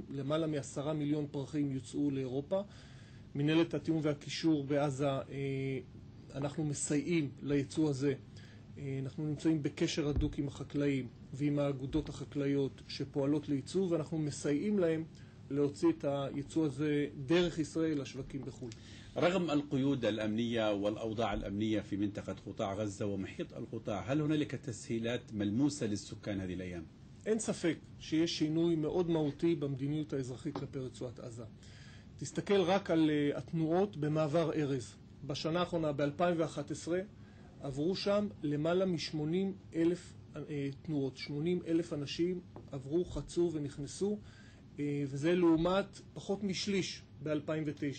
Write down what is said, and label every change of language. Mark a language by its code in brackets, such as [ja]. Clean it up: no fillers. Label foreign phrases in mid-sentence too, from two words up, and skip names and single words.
[he] למעלה מ10 מיליון פרחים יוצאו לאירופה. מנהלת התיאום והקישור בעזה, אנחנו מסייעים לייצוא הזה. אנחנו נמצאים בקשר הדוק עם החקלאים ועם האגודות החקלאיות שפועלות לייצוא, ואנחנו מסייעים להם להוציא את הייצוא הזה דרך ישראל לשווקים בחו"ל. [ar] رغم القيود الأمنية والأوضاع الأمنية في منطقة قطاع غزة ومحيط القطاع، هل هنالك تسهيلات ملموسة للسكان هذه الأيام؟ [he] אין ספק שיש שינוי מאוד מהותי במדיניות האזרחית כלפי רצועת עזה. תסתכל רק על התנועות במעבר ארז. בשנה האחרונה, ב-2011, עברו שם למעלה מ-80,000 תנועות. 80,000 אנשים עברו, חצו ונכנסו, וזה לעומת פחות משליש ב-2009.